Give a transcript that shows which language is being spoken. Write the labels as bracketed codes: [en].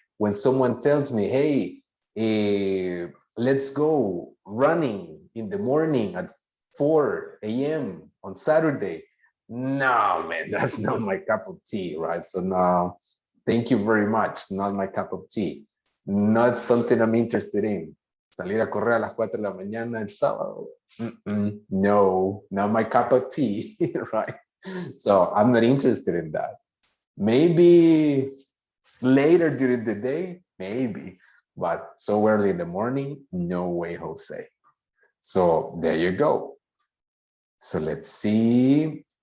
[en] When someone tells me, hey, let's go running in the morning at 4 a.m. on Saturday. No, man, that's not my cup of tea, right? So no, thank you very much. Not my cup of tea. Not something I'm interested in. [es] Salir a correr a las 4 de la mañana el sábado. [en] No, not my cup of tea, right? So I'm not interested in that. Maybe later during the day, maybe, but so early in the morning, no way, Jose. So there you go. So let's see.